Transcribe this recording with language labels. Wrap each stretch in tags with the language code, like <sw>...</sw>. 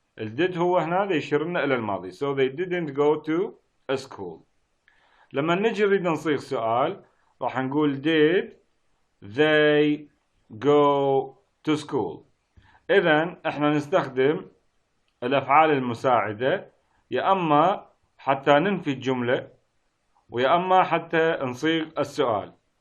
<ar>الديد هو هنا يشير لنا إلى الماضي.</ar> <en>So they didn't go to a school.</en> <ar>لما نجي نريد نصيغ سؤال راح نقول</ar> <en>did they go to school.</en> <ar>إذن احنا نستخدم الأفعال المساعدة يا أما حتى ننفي الجملة ويا أما حتى نصيغ السؤال.</ar>